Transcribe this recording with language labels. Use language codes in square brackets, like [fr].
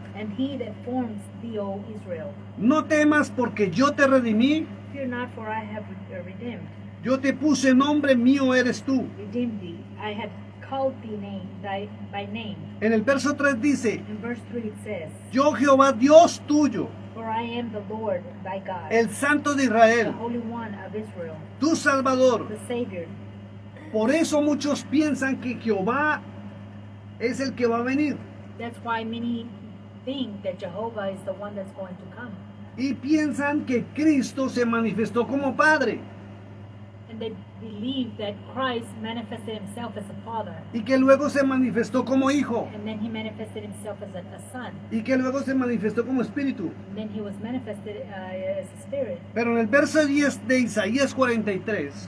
[en] and he that forms thee, O Israel. [es] No temas porque yo te redimí, [en] Fear not, for I have redeemed. [es] yo te puse nombre, mío eres tú. [en] Redeemed thee. I have called thee by name. [es] En el verso 3 dice, [en] In verse 3 it says, [es] yo Jehová Dios tuyo, [en] for I am the Lord thy God, [es] el Santo de [en] the Israel, Holy One of Israel, [es] tu Salvador. [en] the Savior. [es] Por eso muchos piensan que Jehová es el que va a venir. [en] That's why many think that Jehovah is the one that's going to come. [es] Y piensan que Cristo se manifestó como Padre. [en] And they believe that Christ manifested himself as a father, [es] Y que luego se manifestó como Hijo. [en] and then he manifested himself as a son, [es] Y que luego se manifestó como Espíritu. [en] and then he was manifested as a spirit. [es] Pero en el verso 10 de Isaías 43,